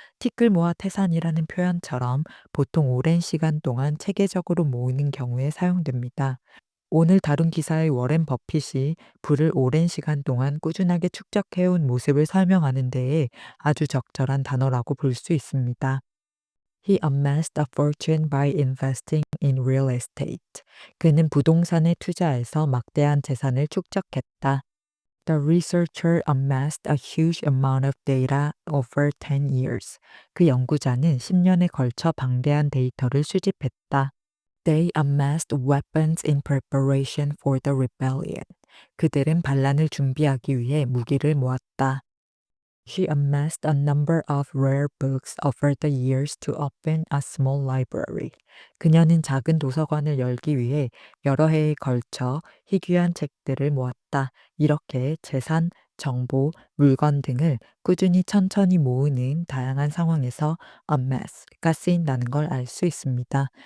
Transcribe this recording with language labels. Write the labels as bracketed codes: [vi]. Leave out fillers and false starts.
[ko] 티끌 모아 태산이라는 표현처럼 보통 오랜 시간 동안 체계적으로 모으는 경우에 사용됩니다. 오늘 다룬 기사의 워렌 버핏이 부를 오랜 시간 동안 꾸준하게 축적해온 모습을 설명하는 데에 아주 적절한 단어라고 볼 수 있습니다. [en] He amassed a fortune by investing in real estate. [ko] 그는 부동산에 투자해서 막대한 재산을 축적했다. [en] The researcher amassed a huge amount of data over 10 years. [ko] 그 연구자는 10년에 걸쳐 방대한 데이터를 수집했다. [en] They amassed weapons in preparation for the rebellion. [ko] 그들은 반란을 준비하기 위해 무기를 모았다. [en] She amassed a number of rare books over the years to open a small library. [ko] 그녀는 작은 도서관을 열기 위해 여러 해에 걸쳐 희귀한 책들을 모았다. 이렇게 재산, 정보, 물건 등을 꾸준히 천천히 모으는 다양한 상황에서 amass가 쓰인다는 걸 알 수 있습니다.